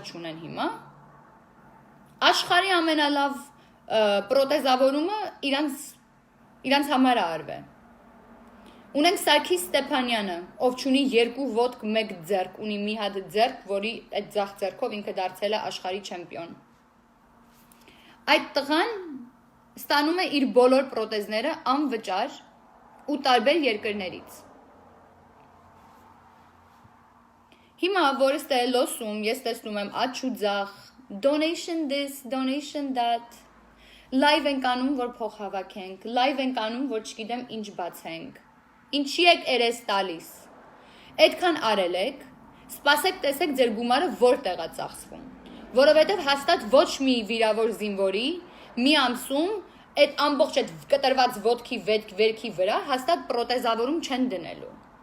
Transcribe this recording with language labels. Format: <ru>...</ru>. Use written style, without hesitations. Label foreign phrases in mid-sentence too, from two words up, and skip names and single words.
<hy>չունեն հիմա, աշխարհի ամենալավ պրոթեզավորումը իրանց համար է արվել։ Ունենք Սարգիս Ստեփանյանը, ով չունի 2 ոտք, 1 ձեռք, ունի մի հատ ձեռք, որի այդ ձախ ձեռքով ինքը դարձել է աշխարհի չեմպիոն։ Այդ տղան ստանում է իր բոլոր պրոթեզները անվճար ու տարբեր երկրներից։ Հիմա, որ ստե լոսում, ես տեսնում եմ աչ ու ձախ,</hy> <en>donation this, donation that, live</en> <hy>ենք անում, որ փող հավաքենք, live ենք անում, որ չգիտեմ ինչ բացենք։ Ինչի եք երես տալիս, այդքան արել եք, սպասեք տեսեք ձեր գումարը որտեղ է ծախսվում, որովհետև հաստատ ոչ մի վիրավոր զինվորի մի ամսում այդ ամբողջ այդ կտրված ոտքի վերքի վրա հաստատ պրոթեզավորում չեն դնելու։</hy>